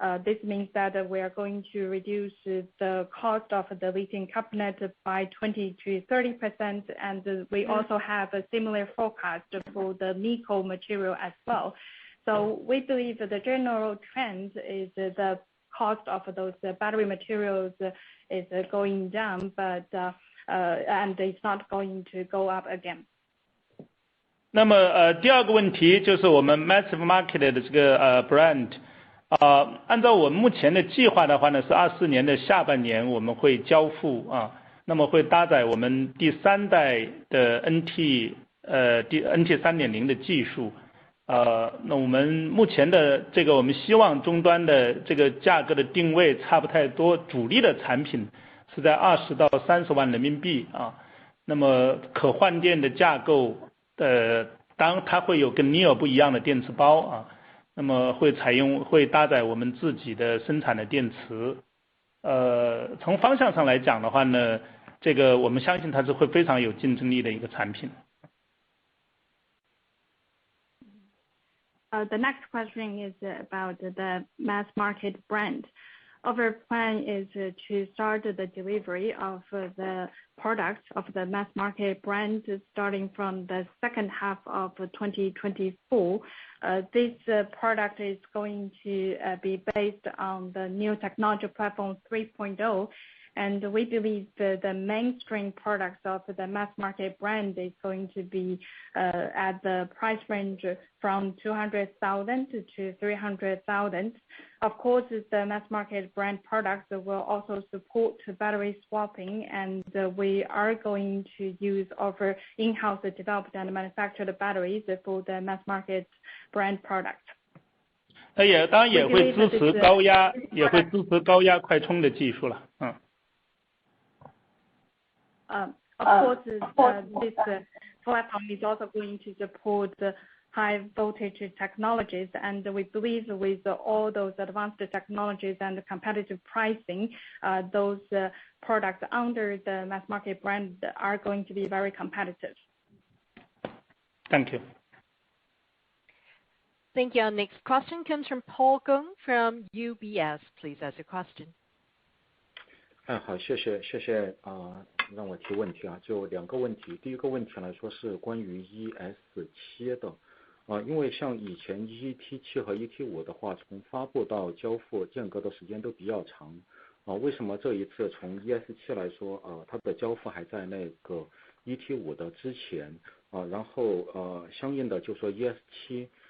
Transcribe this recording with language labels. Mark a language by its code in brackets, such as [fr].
[en] This means that we are going to reduce the cost of the lithium carbonate by 20 to 30%, and we also have a similar forecast for the nickel material as well. So we believe that the general trend is the cost of those battery materials is going down, but and it's not going to go up again. [zh] 那么第二个问题就是我们 [en] Massive Market [zh] 的这个brand。按照我们目前的计划的话呢，是24年的下半年我们会交付那么会搭载我们第3代的 NT 3.0 的技术。那我们目前的这个我们希望终端的这个价格的定位差不太多，主力的产品是在20到30万人民币那么可换电的架构当然它会有跟 NIO 不一样的电池包那么会搭载我们自己的生产的电池。从方向上来讲的话呢，这个我们相信它是会非常有竞争力的一个产品。 [en] The next question is about the mass market brand. Our plan is to start the delivery of the products of the mass market brand starting from the second half of 2024. This product is going to be based on the new technology platform 3.0. And we believe the mainstream products of the mass market brand is going to be at the price range from 200,000 to 300,000. Of course, the mass market brand products will also support battery swapping, and we are going to use our in-house developed and manufactured batteries for the mass market brand product. [zh] 当然也会支持高压快充的技术了。 [en] Of course, this platform is also going to support high voltage technologies, and we believe with all those advanced technologies and competitive pricing, those products under the mass market brand are going to be very competitive. Thank you. Thank you. Our next question comes from Paul Gong from UBS. Please ask your question. [zh] 好，谢谢让我提问题就2个问题。第一个问题来说是关于 ES7 的因为像以前 ET7 和 ET5 的话，从发布到交付间隔的时间都比较长为什么这一次从 ES7 来说它的交付还在那个 ET5 的之前然后相应的就说 ES7